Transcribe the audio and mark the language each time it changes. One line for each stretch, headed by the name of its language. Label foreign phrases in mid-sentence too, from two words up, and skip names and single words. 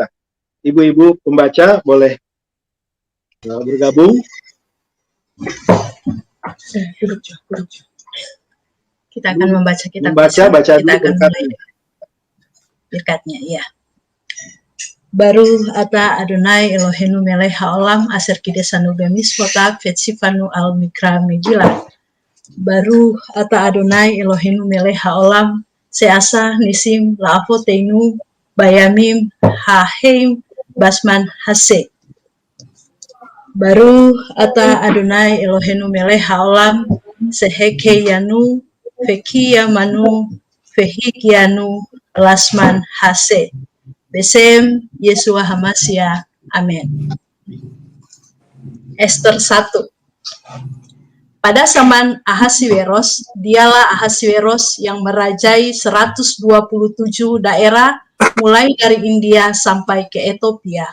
Indonesian: Ibu-ibu pembaca boleh bergabung. Kita akan membaca kitab baca kita akan mulai berkatnya ya.
Hebrew: ברוך אתה אדוני אלוהינו מלך העולם אשר קדשנו במצוותיו וצונו על מקרא מגילה. ברוך אתה אדוני אלוהינו מלך העולם שעשה נסים לאבותינו בימים ההם בזמן הזה. ברוך אתה אדוני אלוהינו מלך העולם שהחיינו וקיימנו והגיענו לזמן הזה. בשם ישוע המשיח. אמן.
Indonesian: Esther 1. Pada zaman Ahasiweros, dialah Ahasiweros yang merajai 127 daerah mulai dari India sampai ke Ethiopia.